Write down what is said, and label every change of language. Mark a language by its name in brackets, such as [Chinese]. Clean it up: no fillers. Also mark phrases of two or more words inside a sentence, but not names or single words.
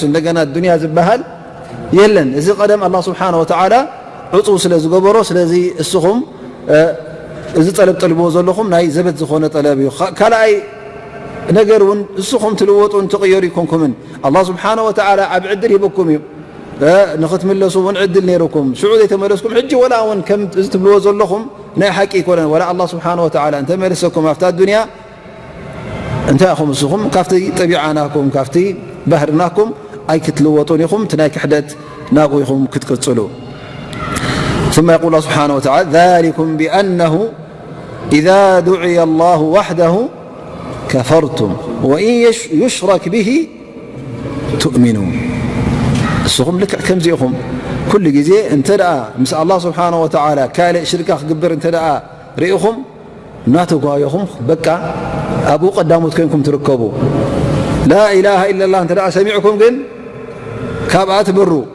[Tigrinya] እንደገና ዱንያ ዝበሃል የለን እዚ ቀደም [Arabic] الله سبحانه وتعالى [Tigrinya] ዕፁብ ስለ ዝገበሮ ስለዚ እስኹም እዚ ጠለብ ጠልብዎ ዘለኹም ናይ ዘበት ዝኾነ ጠለብ እዩ ካልኣይ ነገር እውን እስኹም ትልወጡን ትቕየሩ ይኮንኩምን [Arabic] الله سبحانه وتعالى [Tigrinya] ዓብ ዕድል ሂበኩም እዩ ንኽትምለሱ እውን ዕድል ነይሩኩም ሽዑ ዘይተመለስኩም ሕጂ ወላ እውን ከም እዚ ትብልዎ ዘለኹም ናይ ሓቂ ይኮነን ወላ [Arabic] الله سبحانه وتعالى [Tigrinya] እንተመለሰኩም ኣብታ ዱንያ እንታይ ኢኹም እስኹም ካብቲ ጠቢዓናኩም ካብቲ ባህርናኩም ኣይክትልወጡን ኢኹም እቲ ናይ ክሕደት ናብኡ ኢኹም ክትቅፅሉ [Arabic] ثم يقول الله سبحانه وتعالى ذلكم بأنه إذا دعي الله وحده كفرتم وإن يشرك به [Tigrinya] تؤمنون እስኹም ልክዕ ከምዚ ኢኹም ኩሉ ግዜ እንተ ደኣ ምስ [Arabic] الله سبحانه وتعالى [Tigrinya] ካልእ ሽርካ ክግበር እንተ ደኣ ርኢኹም እናተጓየኹም በቃ ኣብኡ ቀዳሞት ኮይንኩም ትርከቡ [Arabic] لا إله إلا الله [Tigrinya] እንተ ደኣ ሰሚዕኩም ግን ካብኣ ትበሩ